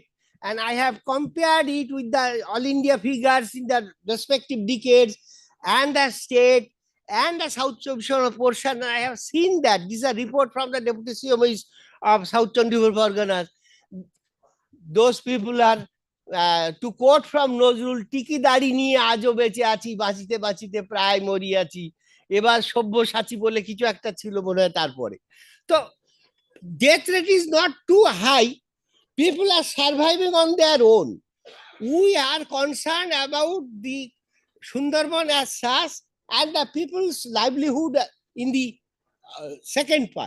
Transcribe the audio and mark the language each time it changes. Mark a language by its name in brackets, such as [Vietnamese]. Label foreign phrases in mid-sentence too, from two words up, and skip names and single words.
[English] And I have compared it with the all India figures in the respective decades and the state and the South Chobbish Pargana portion. And I have seen that. This is a report from the Deputy CMOs of South Chobbish Pargana. Those people are, to quote from Nozrul, [Bangla] টিকি দাড়ি নিয়ে আজও বেঁচে আছি, বাঁচিতে বাঁচিতে প্রায় মরি আছি, এবার সব্য সাচী বলে কিছু একটা ছিল মনে হয় তারপরে. [English] So death rate is not too high. People are surviving on their own. We are concerned about the Sundarban as such and the people's livelihood in the second part.